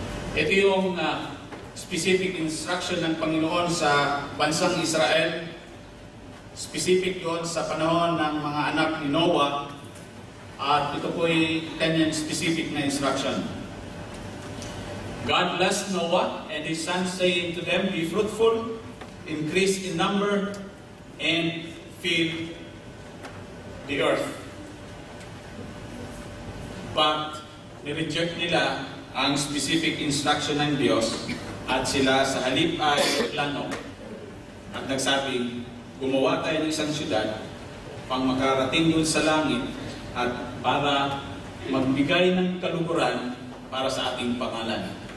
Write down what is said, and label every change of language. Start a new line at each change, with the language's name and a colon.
Filipino: Ito yung specific instruction ng Panginoon sa bansang Israel. Specific yon sa panahon ng mga anak ni Noah. At ito po ay kanyang specific na instruction.
English: God blessed Noah and his sons, saying to them, be fruitful, increase in number, and fill the earth.
Filipino: But nireject nila ang specific instruction ng Diyos at sila sa halip ay plano at nagsabing gumawa tayo ng isang syudad pang makarating dun sa langit at para magbigay ng kaluguran para sa ating pangalan.